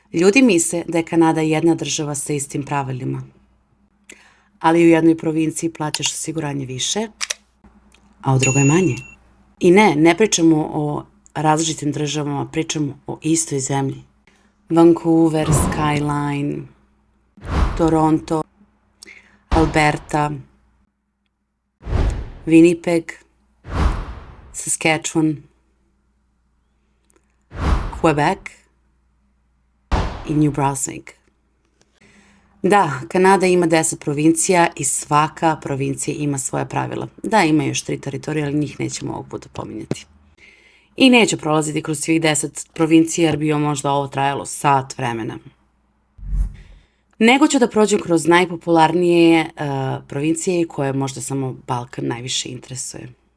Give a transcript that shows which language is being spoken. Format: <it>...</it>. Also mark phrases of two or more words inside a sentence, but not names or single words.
<sr>Ljudi misle da je Kanada jedna država sa istim pravilima, ali u jednoj provinciji plaćaš osiguranje više, a u drugoj manje. I ne pričamo o različitim državama, pričamo o istoj zemlji. Vancouver, Skyline, Toronto, Alberta, Winnipeg, Saskatchewan, Quebec i New Brunswick. Da, Kanada ima 10 provincija i svaka provincija ima svoja pravila. Da, ima još 3 teritorije, ali njih nećemo ovog puta pominjati. I neću prolaziti kroz svih 10 provincija jer bi možda ovo trajalo sat vremena. Nego ću da prođem kroz najpopularnije provincije koje možda samo Balkan najviše interesuje.</sr>